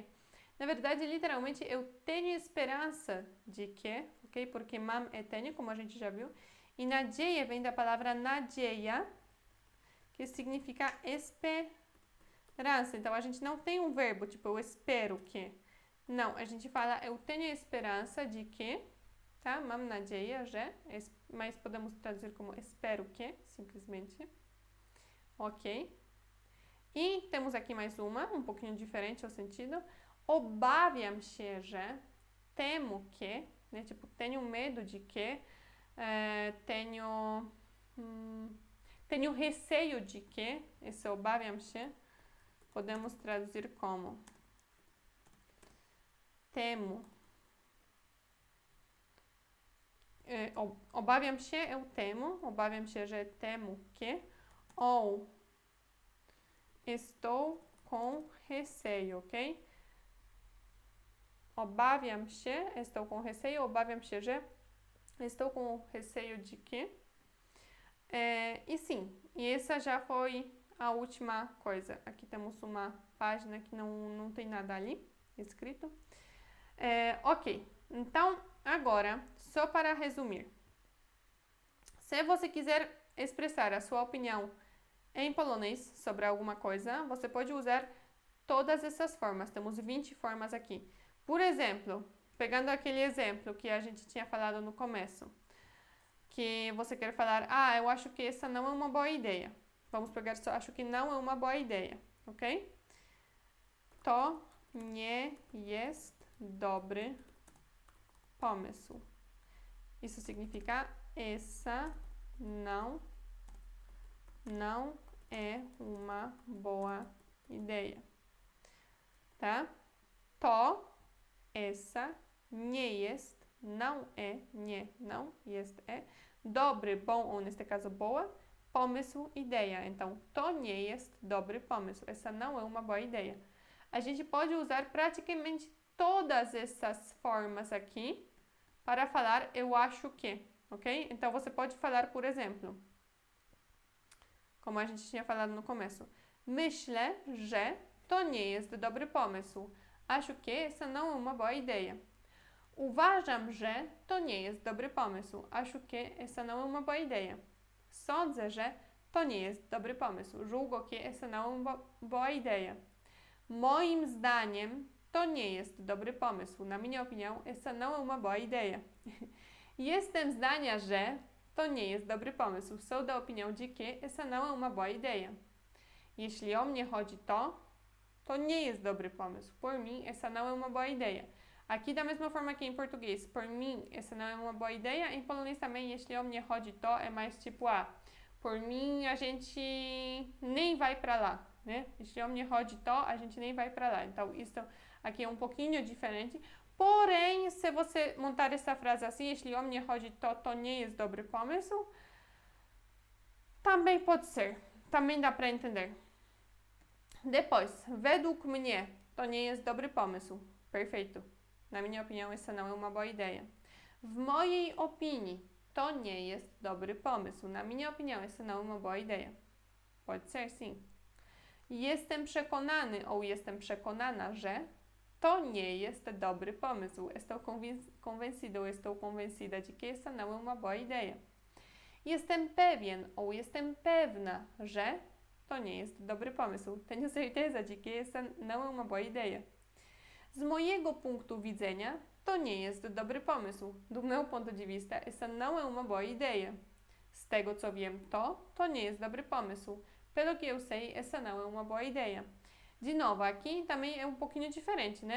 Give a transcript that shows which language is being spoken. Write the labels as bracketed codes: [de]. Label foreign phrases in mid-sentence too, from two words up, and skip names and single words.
[pt] Na verdade, literalmente, eu tenho esperança de que, ok? Porque mam é tenho, como a gente já viu. E nadzieja vem da palavra nadzieja, que significa esperança. Então, a gente não tem um verbo, tipo, eu espero que. Não, a gente fala, eu tenho esperança de que, tá? [pl] Mam nadzieja, że, [pt] mas podemos traduzir como espero que, simplesmente. Ok? E temos aqui mais uma, um pouquinho diferente o sentido. [pl] Obawiam się, że, [pt] temo que, né? Tipo, tenho medo de que, tenho receio de que, esse [pl] obawiam się, [pt] podemos traduzir como temo. [pl] Obawiam się, [pt] eu temo, [pl] obawiam się, że [pt] temo que, ou estou com receio, ok? [pl] Obawiam się, [pt] estou com receio, [pl] obawiam się, że [pt] estou com receio de que. E sim, e essa já foi a última coisa. Aqui temos uma página que não tem nada ali escrito. Ok, então agora, só para resumir. Se você quiser expressar a sua opinião em polonês sobre alguma coisa, você pode usar todas essas formas. Temos 20 formas aqui. Por exemplo, pegando aquele exemplo que a gente tinha falado no começo, que você quer falar, eu acho que essa não é uma boa ideia. Vamos pegar só, acho que não é uma boa ideia, ok? [pl] To nie jest dobry pomysł. [pt] Isso significa, essa não é uma boa ideia, tá? [pl] To, essa, nie jest, [pt] não é, nie, não, jest, é, dobry, bom, ou neste caso boa, pomysł, ideia. Então, [pl] to nie jest dobry pomysł. [pt] Essa não é uma boa ideia. A gente pode usar praticamente todas essas formas aqui para falar eu acho que, ok? Então, você pode falar, por exemplo, como a gente tinha falado no começo, [pl] myślę, że to nie jest dobry pomysł. [pt] Acho que essa não é uma boa ideia. [pl] Uważam, że to nie jest dobry pomysł. [pt] Acho que essa não é uma boa ideia. [pl] Sądzę, że to nie jest dobry pomysł. [pt] Julgo que essa não é uma boa ideia. [pl] Moim zdaniem to nie jest dobry pomysł. [pt] Na minha opinião, essa não é uma boa ideia. [pl] Jestem zdania, że to nie jest dobry pomysł. [pt] Sou da opinião de que essa não é uma boa ideia. [pl] Jeśli o mnie chodzi, to nie jest dobry pomysł. [pt] Por mim, essa não é uma boa ideia. Aqui, da mesma forma que em português, por mim, essa não é uma boa ideia. Em polonês também, [pl] jeśli o mnie chodzi to, [pt] é mais tipo, por mim, a gente nem vai para lá, né? [pl] Jeśli o mnie chodzi to, [pt] a gente nem vai para lá. Então, isso aqui é um pouquinho diferente. Porém, se você montar essa frase assim, [pl] jeśli o mnie chodzi to, to nie jest dobry pomysł, [pt] também pode ser. Também dá para entender. Depois, [pl] według mnie, to nie jest dobry pomysł. [pt] Perfeito. Na minha opinião, essa não é uma boa ideia. [pl] W mojej opinii, to nie jest dobry pomysł. [pt] Na minha opinião, essa não é uma boa ideia. Pode ser, sim. [pl] Jestem przekonany, ou jestem przekonana, że to nie jest dobry pomysł. [pt] Estou convencido, estou convencida de que essa não é uma boa ideia. [pl] Jestem pewien, ou jestem pewna, że to nie jest dobry pomysł. [pt] Tenho certeza de que essa não é uma boa ideia. [pl] Z mojego punktu widzenia, to nie jest dobry pomysł. [pt] Do meu ponto de vista, essa não é uma boa ideia. [pl] Z tego co wiem, to nie jest dobry pomysł. [pt] Pelo que eu sei, essa não é uma boa ideia. De novo, aqui também é um pouquinho diferente, né?